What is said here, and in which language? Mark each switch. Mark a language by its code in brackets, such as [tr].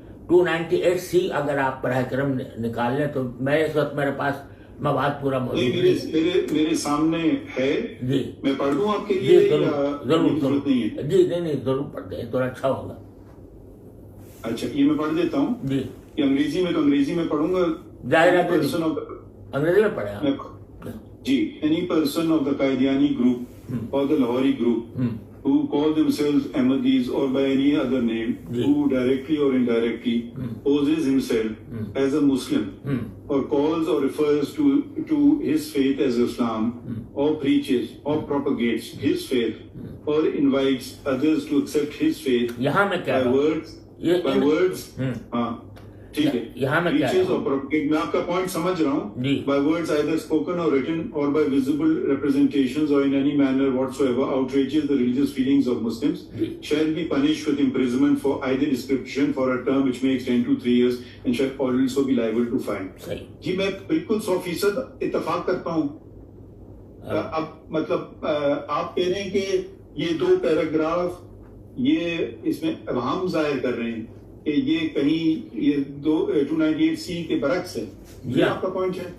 [ur] 298C اگر آپ براہ کرم نکال لیں تو اس وقت میرے پاس مواد پورا موجود ہے. میرے سامنے ہے. جی میں پڑھ دوں آپ کے لیے؟ ضرور. جی نہیں ضرور پڑھ دیں تو اچھا ہوگا. اچھا یہ میں پڑھ دیتا ہوں. جی یہ انگریزی میں تو انگریزی میں پڑھوں گا. ظاہر ہے انگریزی میں پڑھیں آپ. جی. [en] Any person of the Qadiani group or the Lahori group who call themselves Ahmadis or by any other name, who directly or indirectly poses himself as a Muslim or calls or refers to his faith as Islam, or preaches or propagates his faith or invites others to accept his faith [ur] یہاں میں کیا [en] by words [ur] ہاں ٹھیک ہے. یہاں میں [en] preaches or propagates. [ur] میں آپ کا پوائنٹ سمجھ رہا ہوں. [en] by words either spoken or written or by visible representations or in any manner whatsoever outrages the religious feelings of Muslims shall be punished with imprisonment for either description for a term which may extend to 3 years and shall also be liable to fine. [ur] جی میں بالکل 100% اتفاق کرتا ہوں. اب مطلب آپ کہہ رہے ہیں کہ یہ 2 پیراگراف یہ اس میں ابہام ظاہر کر رہے ہیں کہ یہ کہیں یہ 298C کے برعکس ہے. یہ آپ کا پوائنٹ ہے؟